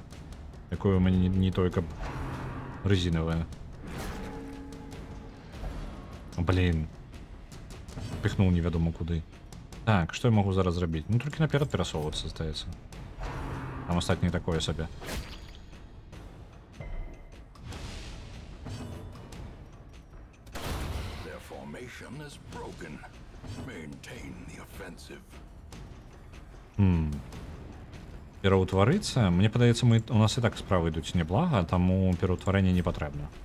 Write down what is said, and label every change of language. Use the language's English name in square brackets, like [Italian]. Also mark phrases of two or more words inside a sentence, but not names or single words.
[Ukrainian] Якое у мене не тільки резинове. Блін. Пихнув невідомо куди. Так, що я можу зараз зробити? Ну, тільки наперед пересовуватися, здається. Там остатнє такое собі. [Belarusian] Пераўтварыцца? Мне падаецца, у нас і так справы ідуць неблага, таму пераўтварэнне не патрэбна.